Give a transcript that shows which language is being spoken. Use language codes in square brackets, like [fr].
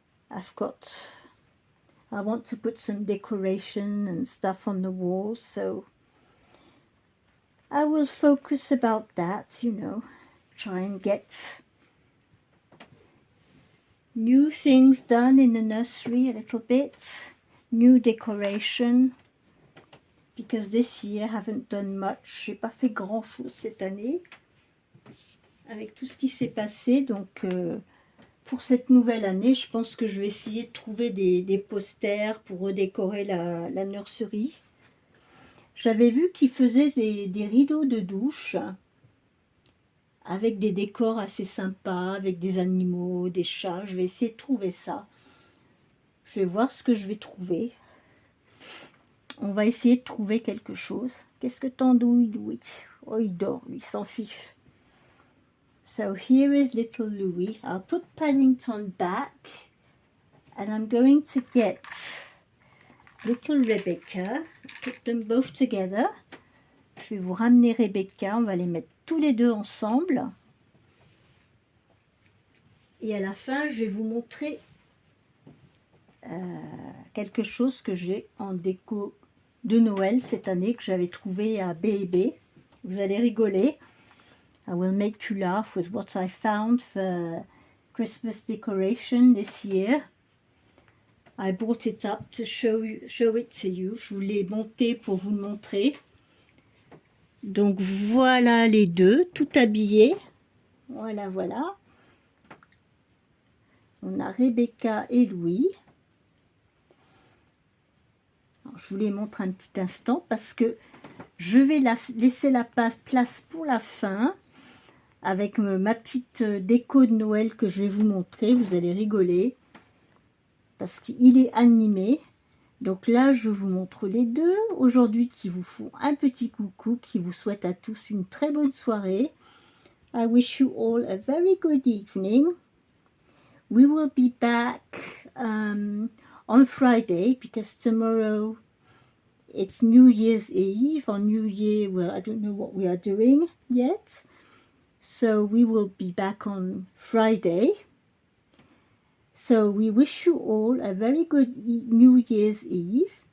[en] I want to put some decoration and stuff on the walls, so I will focus about that, you know, try and get new things done in the nursery a little bit, new decoration, because this year I haven't done much. [fr] J'ai pas fait grand chose cette année avec tout ce qui s'est passé, donc pour cette nouvelle année, je pense que je vais essayer de trouver des posters pour redécorer la nurserie. J'avais vu qu'ils faisaient des rideaux de douche avec des décors assez sympas, avec des animaux, des chats. Je vais essayer de trouver ça. Je vais voir ce que je vais trouver. On va essayer de trouver quelque chose. Qu'est-ce que t'andouilles, Louis? Oh, il dort, lui, il s'en fiche. [en] So here is little Louis. I'll put Paddington back. And I'm going to get little Rebecca. Put them both together. [fr] Je vais vous ramener Rebecca. On va les mettre tous les deux ensemble. Et à la fin, je vais vous montrer quelque chose que j'ai en déco de Noël cette année, que j'avais trouvé à B&B. Vous allez rigoler. [en] I will make you laugh with what I found for Christmas decoration this year. I brought it up to show it to you. [fr] Je vous l'ai monté pour vous le montrer. Donc voilà les deux, tout habillés. Voilà, voilà. On a Rebecca et Louis. Alors, je vous les montre un petit instant parce que je vais laisser la place pour la fin avec ma petite déco de Noël que je vais vous montrer. Vous allez rigoler parce qu'il est animé. Donc là, je vous montre les deux aujourd'hui qui vous font un petit coucou, qui vous souhaitent à tous une très bonne soirée. [en] I wish you all a very good evening. We will be back on Friday because tomorrow it's New Year's Eve. On New Year, well, I don't know what we are doing yet. So we will be back on Friday. So we wish you all a very good New Year's Eve.